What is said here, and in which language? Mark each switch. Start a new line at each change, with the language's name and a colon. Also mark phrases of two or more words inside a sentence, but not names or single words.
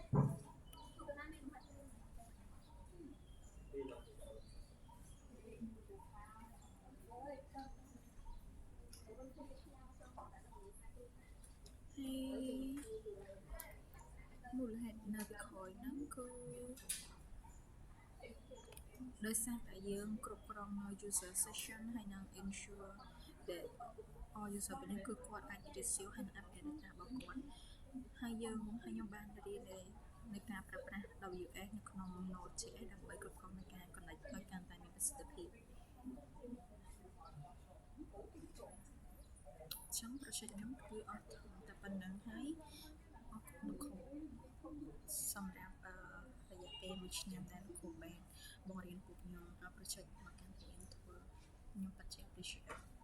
Khmer: មូលហេតុនៅពីក្រោយហ្នឹងគឺដោយសារតែយើងគ្រប់គ្រងនៅ
English: user session
Khmer: ហើយនឹង
English: ensure that all user
Khmer: របស់យើងគឺគាត់អាច receive ហើយនឹង update data របស់គាត់ហើយខ្ញុំបានរៀននៅការប្រើប្រាស់ WS នៅក្នុង Node.js ដើម្បីគ្រប់គ្រងនៃការ connect ឲ្យកាន់តែមានប្រសិទ្ធភាព ចឹង project ខ្ញុំគឺអត់តែប៉ុណ្ណឹងហើយអរគុណលោកគ្រូសម្រាប់រយៈពេល1ឆ្នាំដែលលោកគ្រូបានបង្រៀនពួកខ្ញុំ project មកកាន់តែយើងធ្វើខ្ញុំពិតជា appreciate